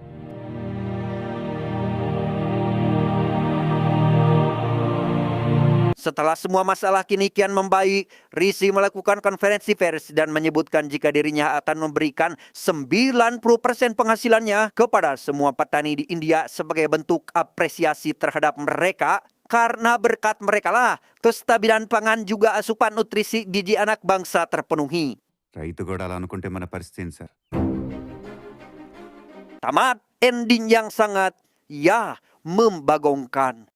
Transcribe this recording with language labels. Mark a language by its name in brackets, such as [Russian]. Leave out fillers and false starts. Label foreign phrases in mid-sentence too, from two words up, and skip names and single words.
[Indonesian] Setelah semua masalah kini kian membaik, Risi melakukan konferensi pers dan menyebutkan jika dirinya akan memberikan 90% penghasilannya kepada semua petani di India sebagai bentuk apresiasi terhadap mereka, karena berkat mereka lah kestabilan pangan juga asupan nutrisi gizi anak bangsa terpenuhi. [Telugu] రైతు కూడా అలా అనుకుంటే మన పరిస్థితి ఏంటి సార్? [Indonesian] Tamat ending yang sangat membagongkan.